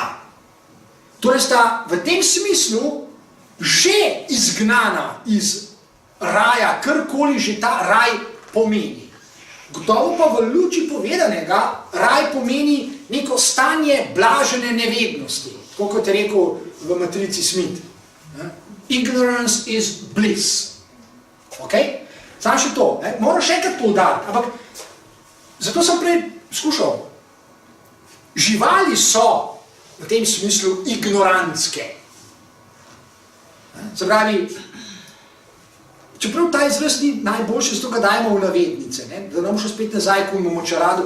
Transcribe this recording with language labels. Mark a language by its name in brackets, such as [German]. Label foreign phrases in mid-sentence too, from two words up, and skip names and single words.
[Slovenian] Torej sta v tem smislu že izgnana iz raja, karkoli že ta raj pomeni. Gotovo pa v luči povedanega raj pomeni neko stanje blažene nevednosti, tako kot je rekel v matrici Smith. [English] Ignorance is bliss. [Slovenian] Okay? Samo še to, moram še enkrat poudariti, ampak zato sem prej skušal. Živali so v tem smislu ignorantske. Se pravi, čeprav ta izraz ni najboljši, zato ga dajemo v navednice, da nam šel spet nazaj k močaradu.